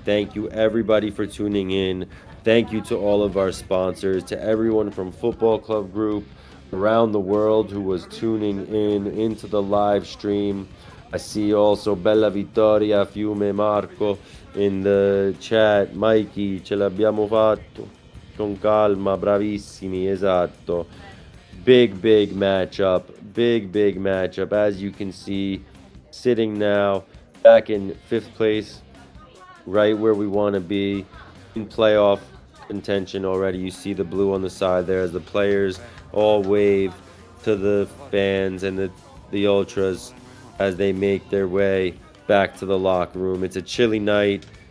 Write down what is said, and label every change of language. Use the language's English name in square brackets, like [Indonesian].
[English] Thank you everybody for tuning in. Thank you to all of our sponsors, to everyone from Football Club Group around the world who was tuning in into the live stream. I see also Bella Vittoria, Fiume Marco in the chat. [Italian] Mikey, ce l'abbiamo fatto con calma, bravissimi, esatto. [English] Big matchup. Big matchup. As you can see, sitting now back in 5th place, right where we want to be in playoff contention already. You see the blue on the side there as the players all wave to the fans and the ultras as they make their way back to the locker room. It's a chilly night.